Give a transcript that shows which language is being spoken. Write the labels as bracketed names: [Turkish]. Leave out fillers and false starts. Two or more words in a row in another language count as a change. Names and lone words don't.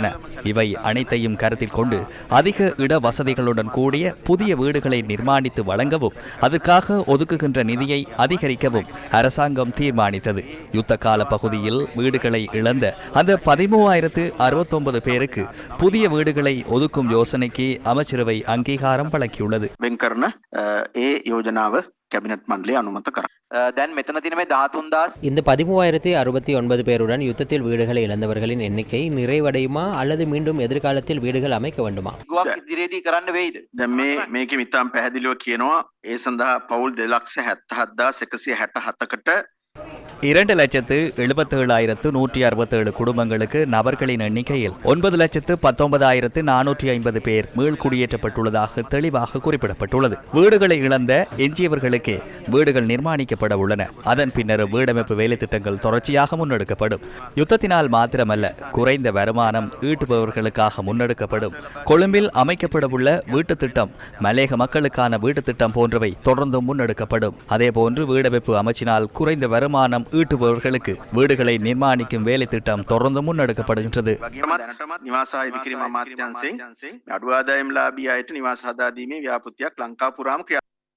[Tamil] இவை அனைத்தையும் கருத்தில் கொண்டு அதிக இட வசதிகளுடன் கூடிய புதிய வீடுகளை நிர்மாணித்து வழங்கவும் அதற்காக ஒதுக்குகின்ற நிதியை அதிகரிக்கவும் அரசாங்கம் தீர்மானித்தது. யுத்த கால பகுதியில் வீடுகளை இழந்த அந்த 13,069 பேருக்கு புதிய வீடுகளை ஒதுக்கும் யோசனைக்கு அமைச்சரவை அங்கீகாரம் வழங்கியுள்ளது. [Sinhala] වෙන්කරන ඒ යෝජනාව කැබිනට් මණ්ඩලය අනුමත කරා. දැන් මෙතන තියෙන මේ 13,000 [Tamil] இந்த 13,069 பேருடன் யுத்தத்தில் வீடுகளை இழந்தவர்களின் எண்ணிக்கை நிறைவடையுமா அல்லது மீண்டும் எதிர்காலத்தில் வீடுகள் அமைக்க வேண்டுமா? [Sinhala] ගුවක් ඉදිරියේදී කරන්න වෙයිද? දැන් මේකෙ මිතාම් පැහැදිලිව කියනවා ඒ සඳහා පවුල් 2,77,167කට [Tamil] 2,77,167 குடும்பங்களுக்கு நபர்களின் எண்ணிக்கையில் 9,19,450 பேர் மீள்குடியேற்றப்பட்டுள்ளதாக தெளிவாக குறிப்பிடப்பட்டுள்ளது. வீடுகளை இழந்த எஞ்சியவர்களுக்கே வீடுகள் நிர்மாணிக்கப்பட உள்ளன. அதன் பின்னர் வீடமைப்பு வேலை திட்டங்கள் தொடர்ச்சியாக முன்னெடுக்கப்படும். யுத்தத்தினால் மாத்திரமல்ல, குறைந்த வருமானம் ஈட்டுபவர்களுக்காக முன்னெடுக்கப்படும் கொழும்பில் அமைக்கப்படவுள்ள வீட்டுத் திட்டம், மலேக மக்களுக்கான வீட்டுத் திட்டம் போன்றவை தொடர்ந்தும் முன்னெடுக்கப்படும். அதேபோன்று வீடமைப்பு அமைச்சினால் குறைந்த வருமானம் ஈட்டுபவர்களுக்கு வீடுகளை நிர்மாணிக்கும் வேலை திட்டம் தொடர்ந்து முன்னெடுக்கப்படுகின்றது. [Sinhala] නිවාස ඉදිකිරීම අමාත්‍යාංශයෙන් අඩු ආදායම් ලාභී අයට නිවාස හදා දීමේ ව්‍යාපෘතියක් ලංකා පුරාම ක්‍රියා